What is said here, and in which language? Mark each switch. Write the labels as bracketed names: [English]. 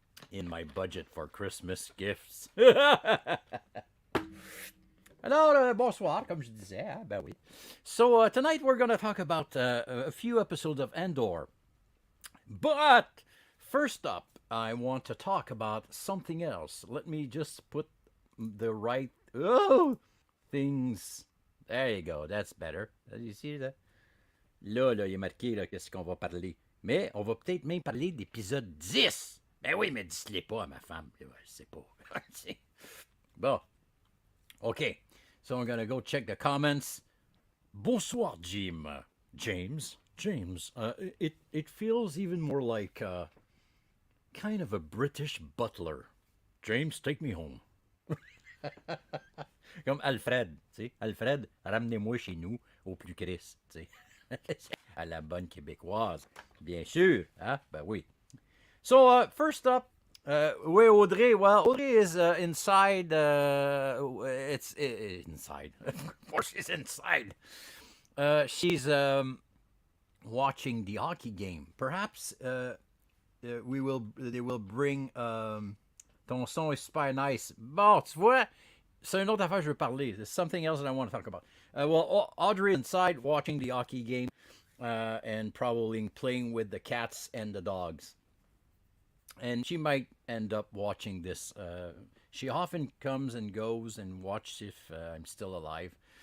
[English] In my budget for Christmas gifts. [French] Alors, bonsoir, comme je disais, hein? Ben oui. [English] So, tonight we're going to talk about a few episodes of Andor. But, first up, I want to talk about something else. Let me just put the right things. There you go, that's better. You see that? [French] Là, il est marqué, là, qu'est-ce qu'on va parler. Mais, on va peut-être même parler d'épisode 10. Ben oui, mais dis-le pas à ma femme. Je sais pas. Bon. OK. [English] So I'm going to go check the comments. Bonsoir, Jim. James. It feels even more like kind of a British butler. James, take me home. [French] Comme Alfred, tu sais. Alfred, ramenez-moi chez nous au plus Christ, tu sais. À la bonne québécoise. Bien sûr, hein? Ben oui. [English] So, first up, where Audrey? Well, Audrey is inside. It's inside. Of course, she's inside. She's watching the hockey game. Perhaps they will bring. [French] Ton son [English] is super nice. [French] Bon, tu vois, c'est une autre affaire que je veux parler. [English] There's something else that I want to talk about. Well, Audrey is inside watching the hockey game and probably playing with the cats and the dogs. And she might end up watching this. She often comes and goes and watches if I'm still alive.